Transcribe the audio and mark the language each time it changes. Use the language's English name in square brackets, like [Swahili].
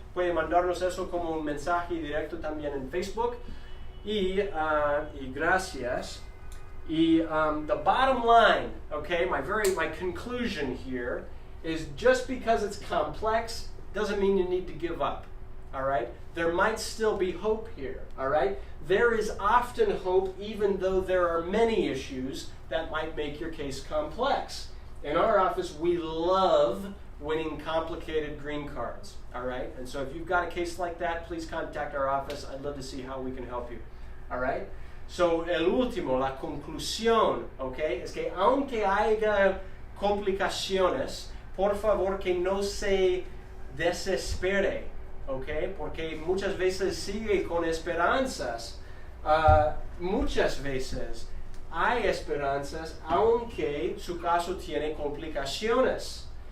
[Spanish] Puede mandarnos eso como un mensaje directo también en Facebook. Y gracias. [English] Y the bottom line, okay, my conclusion here is just because it's complex doesn't mean you need to give up. All right? There might still be hope here. All right? There is often hope even though there are many issues that might make your case complex. In our office, we love winning complicated green cards, all right? And so if you've got a case like that, please contact our office. I'd love to see how we can help you, all right? [Spanish] So, el último, la conclusión, okay, es que aunque haya complicaciones, por favor que no se desespere, ¿ok? Porque muchas veces sigue con esperanzas. Muchas veces hay esperanzas, aunque su caso tiene complicaciones.